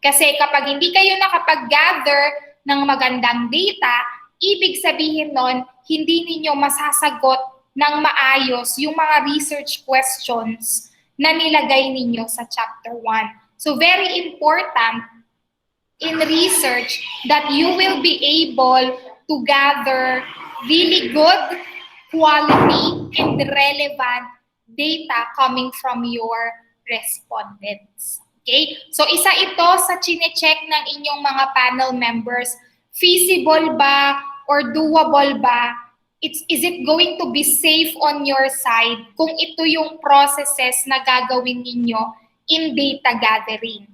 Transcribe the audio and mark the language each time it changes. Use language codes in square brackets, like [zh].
[tl] Kasi kapag hindi kayo nakapag-gather ng magandang data, ibig sabihin nun, hindi ninyo masasagot ng maayos yung mga research questions na nilagay ninyo sa chapter 1. [en] So very important in research that you will be able to gather really good quality and relevant data coming from your respondents. Okay? [tl] So isa ito sa chine-check ng inyong mga panel members. Feasible ba or doable ba? [en] Is it going to be safe on your side [tl] kung ito yung processes na gagawin ninyo [en] in data gathering?